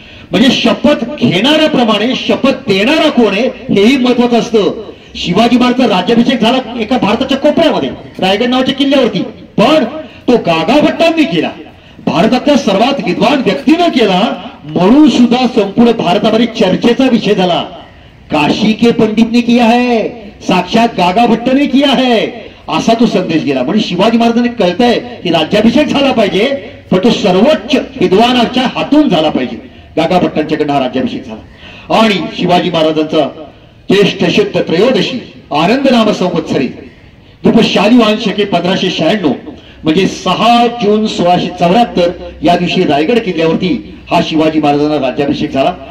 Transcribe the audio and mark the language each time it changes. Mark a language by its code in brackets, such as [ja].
[mr] म्हणजे शपथ घेणाऱ्याप्रमाणे शपथ देणारा कोण आहे हेही महत्वाचं असतं. शिवाजी महाराजचा राज्याभिषेक झाला एका भारताच्या कोपऱ्यामध्ये, रायगड नावाच्या किल्ल्यावरती, पण तो गागा भट्टांनी केला, भारतातल्या सर्वात विद्वान व्यक्तीनं केला, म्हणून सुद्धा संपूर्ण भारतामध्ये चर्चेचा विषय झाला. [hi] काशी के पंडित ने किया है, साक्षात गागा भट्ट ने किया है, [mr] असा तो संदेश गेला. म्हणजे शिवाजी महाराजांनी कळतंय की राज्याभिषेक झाला पाहिजे, पण तो सर्वोच्च विद्वानाच्या हातून झाला पाहिजे. गागा भट्टांच्याकडनं हा राज्याभिषेक झाला. आणि शिवाजी महाराजांचा ज्येष्ठ शुद्ध त्रयोदशी आनंद नाम संवत्सरी दुप शालिवान शके 1596 म्हणजे 6 जून 1674 या दिवशी रायगड किल्ल्यावरती हा शिवाजी महाराजांना राज्याभिषेक झाला.